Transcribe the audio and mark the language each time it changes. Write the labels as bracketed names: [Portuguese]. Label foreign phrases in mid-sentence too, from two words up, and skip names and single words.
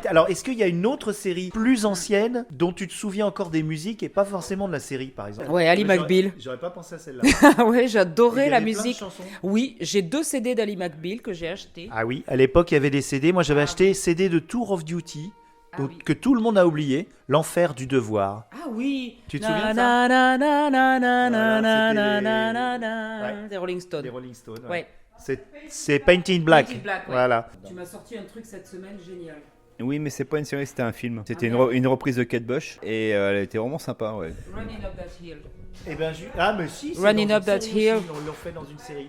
[French] Alors, est-ce qu'il y a une autre série plus ancienne dont tu te souviens encore des musiques et pas forcément de la série, par exemple? Ouais, Ali J'aurais- McBeal. J'aurais pas pensé à celle-là. Ouais, Il j'adorais y la avait plein de musique. chansons. Oui, j'ai 2 CD d'Ali McBeal que j'ai achetés. Ah oui, à l'époque, il y avait des CD. Moi, j'avais acheté CD de Tour of Duty. Donc, oui. que tout le monde a oublié, L'Enfer du Devoir. Ah oui. Tu te souviens de ça? Na, na, na, na, Voilà, na, na, c'était na, les- na, na, na. Ouais. Des Rolling Stones. Des Rolling Stones. Ouais. C'est Painted Black. Painted Black, ouais. Voilà. Tu m'as sorti un truc cette semaine génial. Oui, mais c'est pas une série, c'était un film. C'était Ah, une reprise de Kate Bush et elle était vraiment sympa, ouais. Running Up That Hill. Eh ben, ah, mais si. c'est Running dans Up une That série Hill. aussi, on l'a fait dans une série.